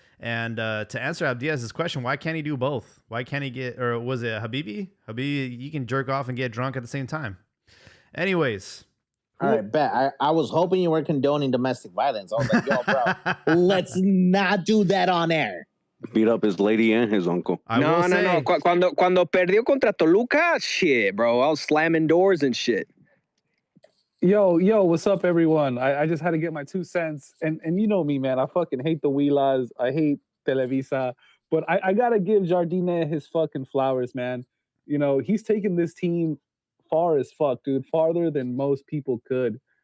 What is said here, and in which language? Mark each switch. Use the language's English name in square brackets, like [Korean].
[English] And to answer Abdiaz's question, why can't he do both? Why can't he get, or was it Habibi? Habibi, you can jerk off and get drunk at the same time. Anyways. All right, bet. I was hoping you were condoning domestic violence. I was like, yo, bro, let's not do that on air. Beat up his lady and his uncle. No. [Spanish] Cuando perdió contra Toluca, [English] shit, bro. I was slamming doors and shit. Yo, what's up, everyone? I just had to get my 2 cents. And you know me, man. I fucking hate the Huilas. I hate Televisa. But I got to give Jardine his fucking flowers, man. He's taken this team far as fuck, dude. Farther than most people could.